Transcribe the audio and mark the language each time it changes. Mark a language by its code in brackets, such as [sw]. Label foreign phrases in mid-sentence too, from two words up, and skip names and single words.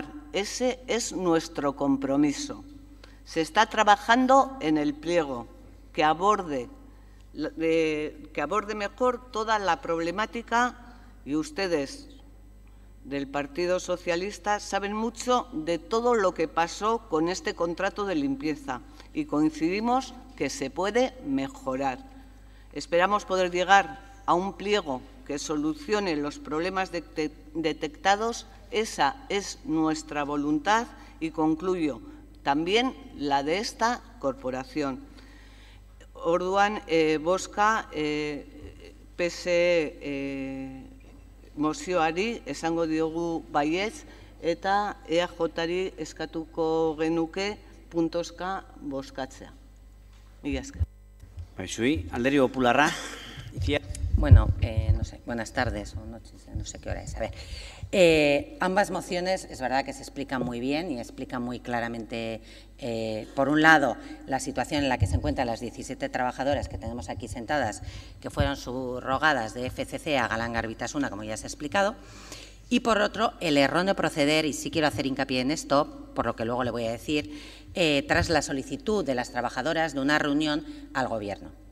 [es] Ese es nuestro compromiso. Se está trabajando en el pliego que aborde mejor toda la problemática y ustedes del Partido Socialista saben mucho de todo lo que pasó con este contrato de limpieza y coincidimos que se puede mejorar. Esperamos poder llegar a un pliego que solucione los problemas detectados. Esa es nuestra voluntad y concluyo, también la de esta corporación. [eu] Orduan, bozka PSE mozioari esango diogu baietz eta EAJari eskatuko genuke puntoska bozkatzea. Mila esker. Zui, Alderdi Popularra. [es] Bueno, no sé, buenas tardes o noches, no sé qué hora es. A ver, ambas mociones es verdad que se explican muy bien y explican muy claramente, por un lado, la situación en la que se encuentran las 17 trabajadoras que tenemos aquí sentadas, que fueron subrogadas de FCC a Galán Garbitasuna, como ya se ha explicado, y por otro, el erróneo proceder, y sí quiero hacer hincapié en esto, por lo que luego le voy a decir, tras la solicitud de las trabajadoras de una reunión al Gobierno.